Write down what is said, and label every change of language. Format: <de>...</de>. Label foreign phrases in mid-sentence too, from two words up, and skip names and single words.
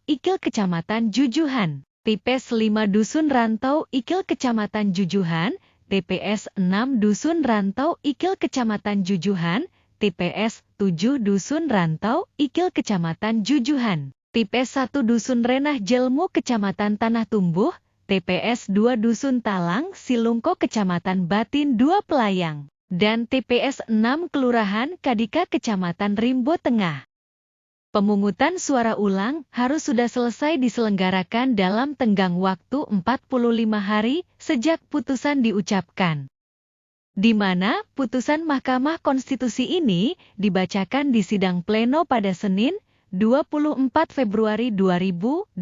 <id>Ikil Kecamatan Jujuhan, TPS 5 Dusun Rantau Ikil Kecamatan Jujuhan, TPS 6 Dusun Rantau Ikil Kecamatan Jujuhan, TPS 7 Dusun Rantau Ikil Kecamatan Jujuhan, TPS 1 Dusun Renah Jelmu Kecamatan Tanah Tumbuh, TPS 2 Dusun Talang Silungko Kecamatan Batin 2 Pelayang, dan TPS 6 Kelurahan Kadika Kecamatan Rimbo Tengah. Pemungutan suara ulang harus sudah selesai diselenggarakan dalam tenggang waktu 45 hari sejak putusan diucapkan, di mana putusan Mahkamah Konstitusi ini dibacakan di sidang pleno pada Senin, 24 Februari 2025.</id>